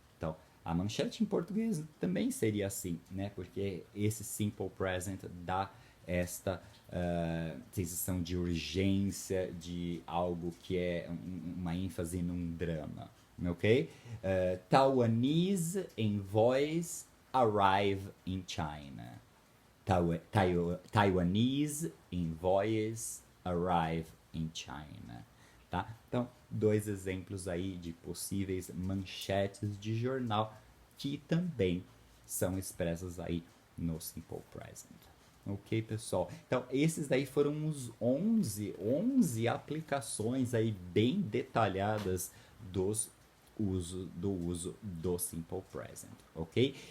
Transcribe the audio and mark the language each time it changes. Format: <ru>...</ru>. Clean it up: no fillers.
<pt>Então, a manchete em português também seria assim, né? Porque esse simple present dá esta sensação de urgência, de algo que é uma ênfase num drama, ok?</pt> <en>Taiwanese envoys arrive in China. Taiwanese envoys arrive in China.</en> <pt>Tá? Então, dois exemplos aí de possíveis manchetes de jornal que também são expressas aí no Simple Present. Ok, pessoal? Então, esses daí foram os 11 aplicações aí bem detalhadas do uso do Simple Present, ok?</pt>